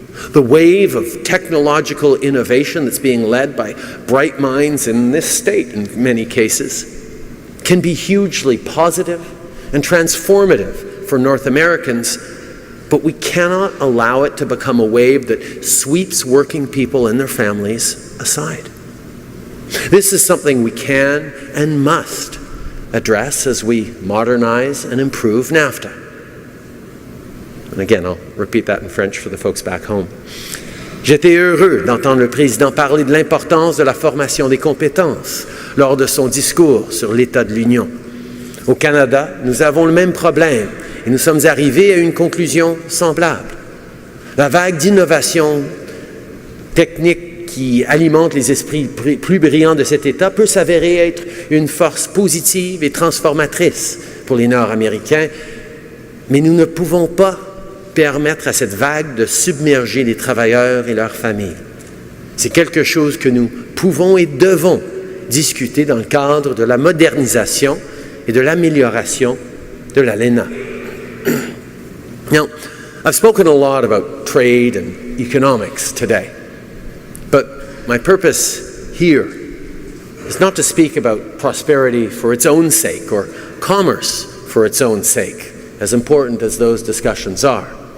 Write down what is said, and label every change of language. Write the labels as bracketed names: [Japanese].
[English] The wave of technological innovation that's being led by bright minds in this state, in many cases, can be hugely positive and transformative for North Americans, but we cannot allow it to become a wave that sweeps working people and their families aside. This is something we can and must address as we modernize and improve NAFTA. And again, I'll repeat that in French for the folks back home. [French] J'étais heureux d'entendre le président parler de l'importance de la formation des compétences lors de son discours sur l'état de l'Union. Au Canada, nous avons le même problème et nous sommes arrivés à une conclusion semblable. La vague d'innovation technique qui alimente les esprits plus brillants de cet État peut s'avérer être une force positive et transformatrice pour les Nord-Américains, mais nous ne pouvons pas permettre à cette vague de submerger les travailleurs et leurs familles. C'est quelque chose que nous pouvons et devons discuter dans le cadre de la modernisation et de l'amélioration de l'ALENA. [English] Now, I've spoken a lot about trade and economics today, but my purpose here is not to speak about prosperity for its own sake or commerce for its own sake, as important as those discussions are.